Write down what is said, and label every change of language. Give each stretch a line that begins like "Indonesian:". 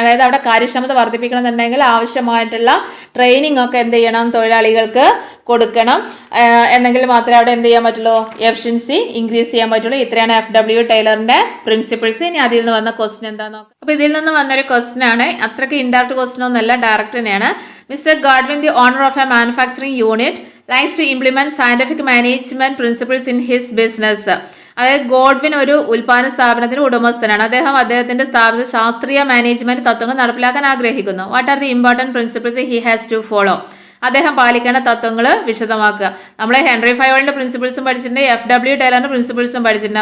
Malayalam: അതായത് അവിടെ കാര്യക്ഷമത വർദ്ധിപ്പിക്കണമെന്നുണ്ടെങ്കിൽ ആവശ്യമായിട്ടുള്ള ട്രെയിനിങ് ഒക്കെ എന്ത് ചെയ്യണം, തൊഴിലാളികൾക്ക് കൊടുക്കണം. എന്നെങ്കിൽ മാത്രമേ അവിടെ എന്ത് ചെയ്യാൻ പറ്റുള്ളൂ, എഫിഷ്യൻസി ഇൻക്രീസ് ചെയ്യാൻ പറ്റുള്ളൂ. ഇത്രയാണ് FW ടൈലറിന്റെ പ്രിൻസിപ്പിൾസ്. ഇനി അതിൽ നിന്ന് വന്ന ക്വസ്റ്റ്യൻ എന്താന്ന് നോക്കാം. അപ്പോൾ ഇതിൽ നിന്ന് വന്നൊരു ക്വസ്റ്റ്യൻ ആണ്, അത്രയ്ക്ക് ഇൻഡയറക്റ്റ് ക്വസ്റ്റ്യൻ ഒന്നല്ല, ഡയറക്റ്റ് തന്നെയാണ്. Mister Godwin, the owner of A manufacturing unit,
English: likes to implement scientific management principles in his business.
Malayalam: അതായത് ഗോഡ്വിൻ ഒരു ഉൽപ്പാദന സ്ഥാപനത്തിന് ഉടമസ്ഥനാണ്. അദ്ദേഹത്തിന്റെ സ്ഥാപനത്തിൽ ശാസ്ത്രീയ മാനേജ്മെന്റ് തത്വങ്ങൾ നടപ്പിലാക്കാൻ ആഗ്രഹിക്കുന്നു.
English: What are the important principles he has to follow?
Malayalam: അദ്ദേഹം പാലിക്കേണ്ട തത്വങ്ങൾ വിശദമാക്കുക. നമ്മൾ ഹെൻറി ഫയോളിൻ്റെ പ്രിൻസിപ്പിൾസും പഠിച്ചിട്ടുണ്ട്, FW ടൈലറിൻ്റെ പ്രിൻസിപ്പിൾസും പഠിച്ചിട്ടുണ്ട്.